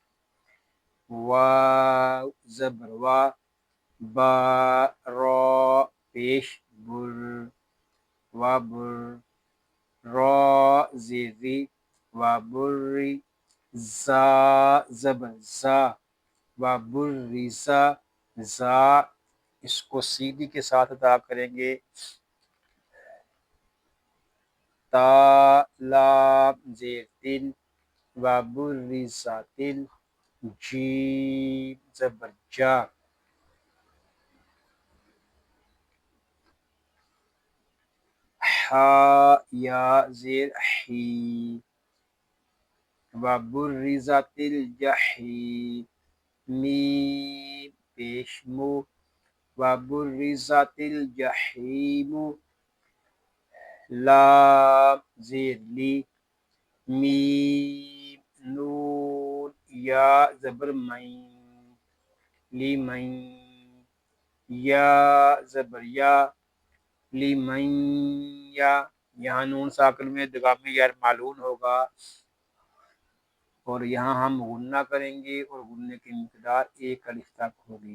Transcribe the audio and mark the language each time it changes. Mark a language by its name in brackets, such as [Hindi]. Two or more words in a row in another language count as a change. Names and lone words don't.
[Urdu] واو زبر وا، با را پیش بر و بر، را زیری و بری، زا زبر زا و بری زا، زا اس کو سیدھی کے ساتھ ادا کریں گے۔ تا لام زیر تل و بری زا تل، جیم زبر جا، ہا یا زیر حی [Arabic] و برزت الجحیم، [Urdu] میم پیش مو [Arabic] و برزت الجحیم، [Urdu] لام زیر لی، میم نون یا زبر مین، لی مین، یا زبر یا، لی مین یا، یہاں نون ساکن میں ادغام غیر معلوم ہوگا اور یہاں ہم غنہ کریں گے اور غننے کی مقدار 1 الف تک ہوگی۔